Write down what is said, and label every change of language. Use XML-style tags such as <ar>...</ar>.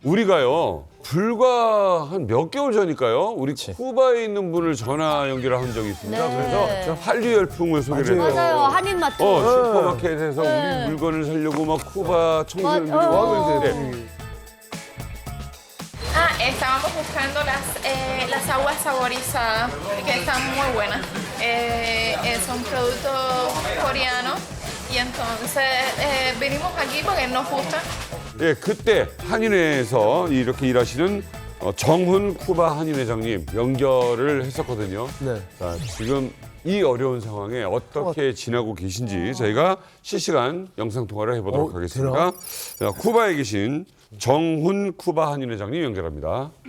<ko>우리가요. 불과 한 몇 개월 전일까요? 우리 쿠바에 있는 분을 전화 연결한 적이 있습니다. 그래서 한류 열풍을 소개를 해요. 맞아요. 한인마트. 슈퍼마켓에서 우리 물건을 사려고 막 쿠바 청소년들이 와고 있는데</ko> <es>Estábamos buscando las aguas saborizadas, que están muy buenas. Son productos coreanos y entonces venimos aquí porque nos gustan.</es> <ko>예, 그때 한인회에서 이렇게 일하시는 정훈 쿠바 한인회장님 연결을 했었거든요. 자, 지금 이 어려운 상황에 어떻게 지나고 계신지 저희가 실시간 영상 통화를 해보도록 하겠습니다. 자, 쿠바에 계신 정훈 쿠바 한인회장님 연결합니다.</ko>